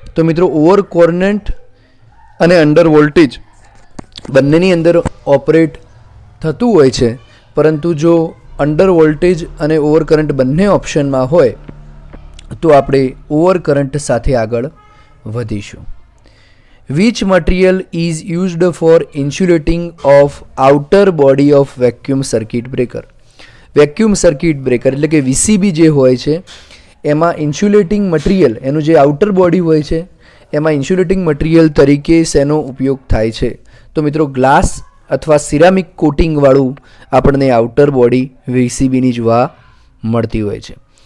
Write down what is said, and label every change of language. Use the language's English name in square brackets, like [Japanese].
[Gujarati] તો મિત્રો, over Courant અને અંડર વોલ્ટેજ બંનેની અંદર ઓપરેટ થતું હોય છે, પરંતુ જો અંડર વોલ્ટેજ અને ઓવર કરંટ બંને ઓપ્શનમાં હોય તો આપણે ઓવર કરંટ સાથે આગળ વધીશું. [English] Which material is used for insulating of outer body of vacuum circuit breaker? [Gujarati] Vacuum circuit breaker એટલે કે VCB જે હોય છે એમાં ઇન્સ્યુલેટિંગ મટીરિયલ, એનું જે આઉટર બોડી હોય છે એમાં ઇન્સ્યુલેટિંગ મટીરિયલ તરીકે શેનો ઉપયોગ થાય છે? તો મિત્રો, ગ્લાસ અથવા સિરામિક કોટિંગવાળું આપણને આઉટર બોડી VCBની જોવા મળતી હોય છે.